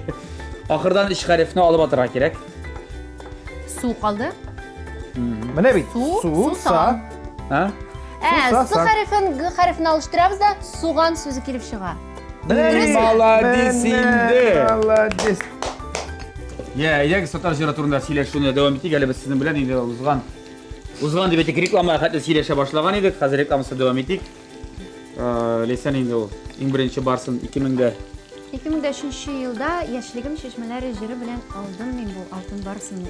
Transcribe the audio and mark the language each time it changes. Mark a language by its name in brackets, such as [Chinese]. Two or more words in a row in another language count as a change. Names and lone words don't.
[Tatar] Ахырдан иш хәрефне алып атырга кирәк. су калды. Менә бит. Су, сан. Ха? С хәрефен, г хәрефен алыштырабыз да суган сүзе килеп чыга. Молодец инде. Молодец. Ya, yak Tatar jira turunda сөйләшүне дәвам итик. Әле без сезнең белән инде узган дип әйтик, реклама хәтле сөйләшә башлаган идек. Хәзер рекламасы дәвам итик. Ләйсән инде ул иң беренче барсын 2003 елда яшьлегем чишмәләре җыры белән алдым мин бу алтын барсымны.